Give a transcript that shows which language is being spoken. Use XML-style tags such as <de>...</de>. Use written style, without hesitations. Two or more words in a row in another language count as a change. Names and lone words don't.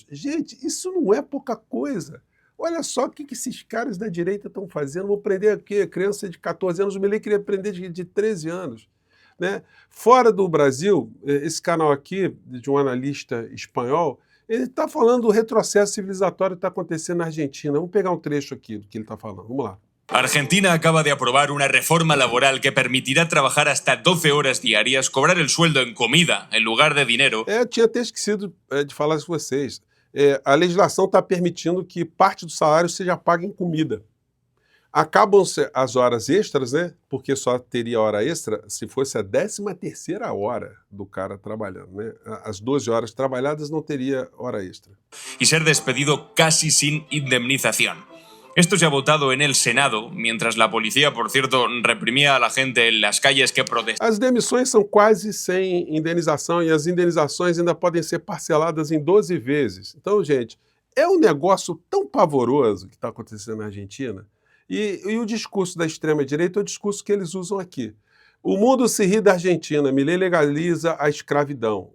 <pt>Gente, isso não é pouca coisa. Olha só o que esses caras da direita estão fazendo. Vou prender aqui criança de 14 anos, o Milei queria prender de 13 anos. Né? Fora do Brasil, esse canal aqui, de um analista espanhol, ele está falando do retrocesso civilizatório que está acontecendo na Argentina. Vamos pegar um trecho aqui do que ele está falando. Vamos lá.</pt> <es>Argentina acaba de aprobar una reforma laboral que permitirá trabajar hasta 12 horas diarias, cobrar el sueldo en comida en lugar de dinero.</es> <pt>Eu tinha até esquecido de falar isso com vocês. A legislação está permitindo que parte do salário seja paga em comida. Acabam-se as horas extras, né? Porque só teria hora extra se fosse a 13ª hora do cara trabalhando, né? As 12 horas trabalhadas não teria hora extra.</pt> <es>Y ser despedido casi sin indemnización. Esto se ha votado en el Senado, mientras la policía, por cierto, reprimía a la gente en las calles que protestaban.</es> <pt>As demissões são quase sem indenização e as indenizações ainda podem ser parceladas em 12 vezes. Então, gente, é um negócio tão pavoroso que está acontecendo na Argentina. E o discurso da extrema-direita é o discurso que eles usam aqui. O mundo se ri da Argentina, Milei legaliza a escravidão.</pt>